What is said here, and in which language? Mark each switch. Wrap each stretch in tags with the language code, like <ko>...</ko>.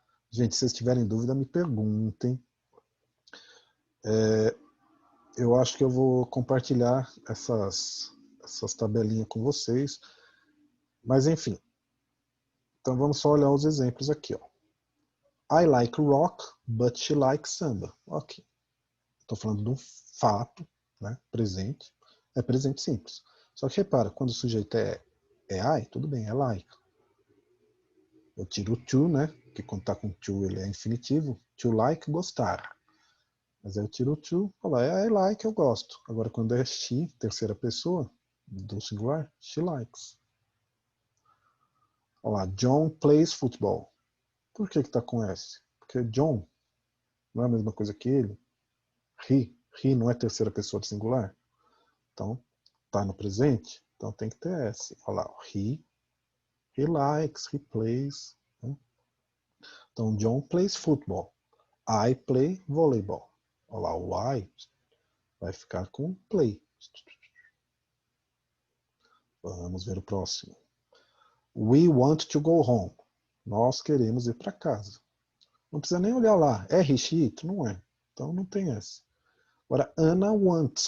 <pt>Gente, se vocês tiverem dúvida, me perguntem. Eu acho que eu vou compartilhar essas tabelinhas com vocês. Mas enfim. Então vamos só olhar os exemplos aqui, ó.</pt> <en>I like rock, but she likes samba. Ok.</en> <pt>Estou falando de um fato, né, presente. É presente simples. Só que repara, quando o sujeito é I, tudo bem, é like. Eu tiro o to, né? Que quando está com to ele é infinitivo.</pt> <en>To like,</en> <pt>gostar. Mas aí eu tiro o to, falar</pt> <en>I like,</en> <pt>eu gosto. Agora quando é she, terceira pessoa, do singular,</pt> <en>she likes.</en> <pt>Olha lá,</pt> <en>John plays football.</en> <pt>Por que está com S? Porque John não é a mesma coisa que ele. He não é terceira pessoa do singular. Então, está no presente, então tem que ter S. Olha lá,</pt> <en>he likes, he plays.</en> <pt>Né? Então,</pt> <en>John plays football. I play volleyball.</en> <pt>Olha lá, o I vai ficar com play. Vamos ver o próximo.</pt> <en>We want to go home.</en> <pt>Nós queremos ir para casa. Não precisa nem olhar lá. É he, she, it? Não é. Então não tem S. Agora, Anna wants.</pt>